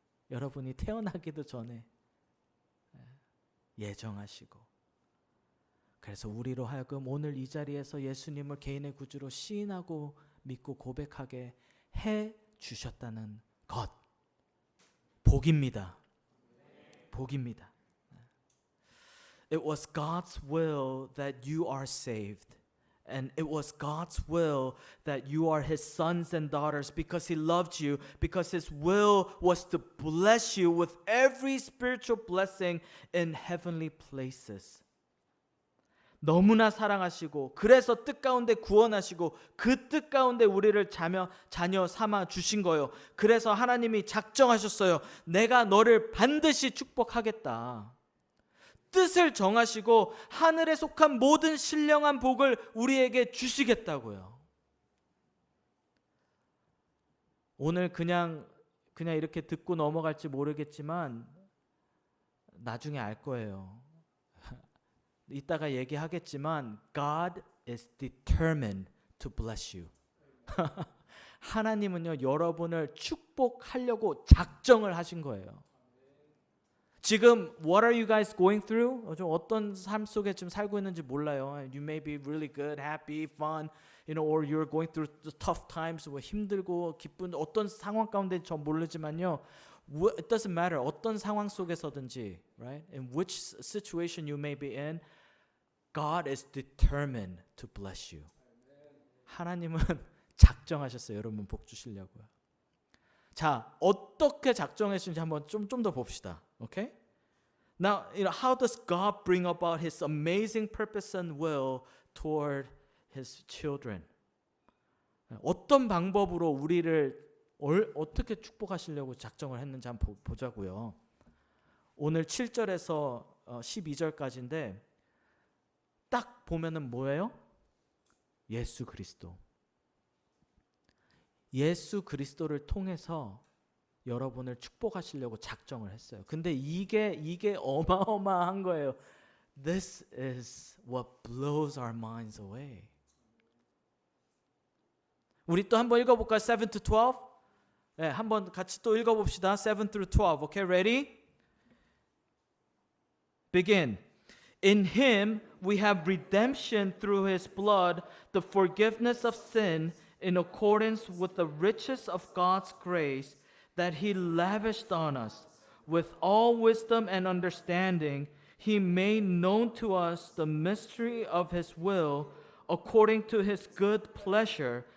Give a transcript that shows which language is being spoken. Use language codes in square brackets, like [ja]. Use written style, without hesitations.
[ko] 여러분이 태어나기도 전에 예정하시고, 그래서 우리로 하여금 오늘 이 자리에서 예수님을 개인의 구주로 시인하고 믿고 고백하게 해 주셨다는 것, 복입니다. 복입니다. [en] It was God's will that you are saved. And it was God's will that you are His sons and daughters because He loved you, because His will was to bless you with every spiritual blessing in heavenly places. [ko] 너무나 사랑하시고 그래서 뜻 가운데 구원하시고 그 뜻 가운데 우리를 자녀 삼아 주신 거예요. 그래서 하나님이 작정하셨어요. 내가 너를 반드시 축복하겠다. 뜻을 정하시고 하늘에 속한 모든 신령한 복을 우리에게 주시겠다고요. 오늘 그냥 이렇게 듣고 넘어갈지 모르겠지만 나중에 알 거예요. 이따가 얘기하겠지만 [en] God is determined to bless you. [ko] 하나님은요, 여러분을 축복하려고 작정을 하신 거예요. 지금 [en] what are you guys going through? [ko] 좀 어떤 삶 속에 지금 살고 있는지 몰라요. [en] You may be really good, happy, fun, or you're going through the tough times. [ko] 뭐 힘들고 기쁜 어떤 상황 가운데 저 모르지만요. [en] It doesn't matter. [ko] 어떤 상황 속에서든지, [en] right? In which situation you may be in, God is determined to bless you. [ko] 하나님은 작정하셨어요. 여러분 복 주시려고요. 자, 어떻게 작정했는지 한번 좀 더 봅시다. [en] Okay? Now, how does God bring about His amazing purpose and will toward His children? [ko] 어떤 방법으로 우리를 어떻게 축복하시려고 작정을 했는지 한번 보자고요. 오늘 7절에서 12절까지인데 딱 보면은 뭐예요? 예수 그리스도. 예수 그리스도를 통해서 여러분을 축복하시려고 작정을 했어요. 근데 이게 어마어마한 거예요. [en] This is what blows our minds away. [ko] 우리 또 한번 읽어볼까요? [en] 7 to 12. [ko] 네, 한번 같이 또 읽어봅시다. [en] 7 through 12. Okay, ready? Begin. In Him we have redemption through His blood, the forgiveness of sin, in accordance with the riches of God's grace that He lavished on us. With all wisdom and understanding, He made known to us the mystery of His will, according to His good pleasure,